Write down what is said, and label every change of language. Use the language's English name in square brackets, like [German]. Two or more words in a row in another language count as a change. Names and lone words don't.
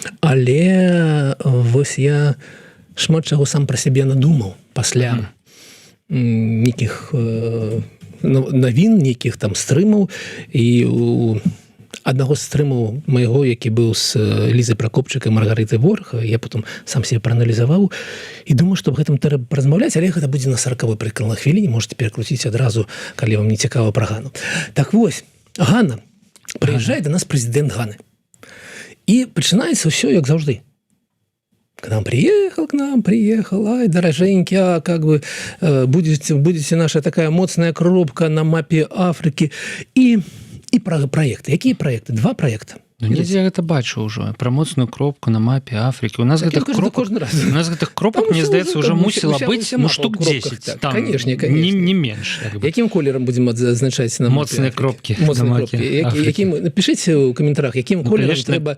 [Belarusian] але вось я шмат чаго сам пра сябе надумаў пасля нейкіх навін, нейкіх там стрымаў, і у аднаго з стрымаў майго, які быў з Лізай Пракопчык і Маргарытай Ворах, я потым сам себе прааналізаваў і думаю, што аб гэтым трэба паразмаўляць, але гэта будзе на 40-й прыкладнай хвіліне, можете перакруціць адразу, калі вам не цікава пра Гану. Так вось, Гана, прыязджае да нас прэзідэнт Ганы. І пачынаецца ўсё як заўжды. [Russian] К нам приехал, ай, дороженький, как бы будете наша такая [Belarusian] моцная кропка на мапе [Russian] Африки. И проекты. Какие проекты? 2 проекта. [Belarusian] Ну, нельзя гэта бачу ўжо, пра моцную кропку на мапе Афрыкі. У нас гэтых кропак, мне здаецца, ўжо мусіла быць штук 10. Там, [Russian] конечно. [Belarusian] Не менш. Якім колерам будзем адзначаць на мапе? Моцныя кропкі. Напішыце ў каментарах, якім колерам трэба...